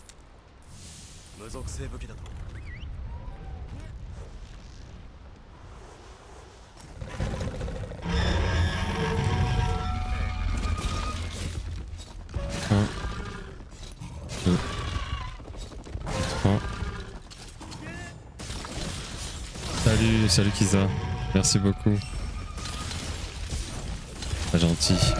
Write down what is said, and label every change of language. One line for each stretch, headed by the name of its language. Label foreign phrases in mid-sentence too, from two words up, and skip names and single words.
Japanese: 無属性武器だと
French: Un, deux, trois. Salut Kiza. Merci beaucoup. Pas gentil.